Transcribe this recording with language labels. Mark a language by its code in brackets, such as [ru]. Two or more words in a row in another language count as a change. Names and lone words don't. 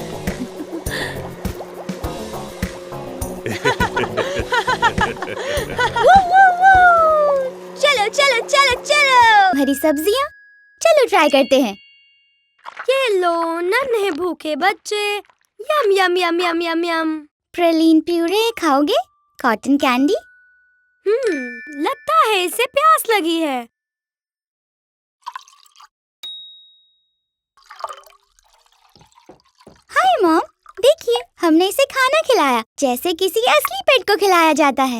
[hi] चलो चलो चलो चलो। हरी सब्जियाँ, चलो ट्राई करते हैं। ये लो नन्हे भूखे बच्चे, यम यम यम यम यम यम। [en] praline puree [hi] खाओगे? [en] cotton candy? [hi] लगता है इसे प्यास लगी है। [en] hi mom, [hi] देखिए हमने इसे खाना खिलाया जैसे किसी असली पेट को खिलाया जाता है।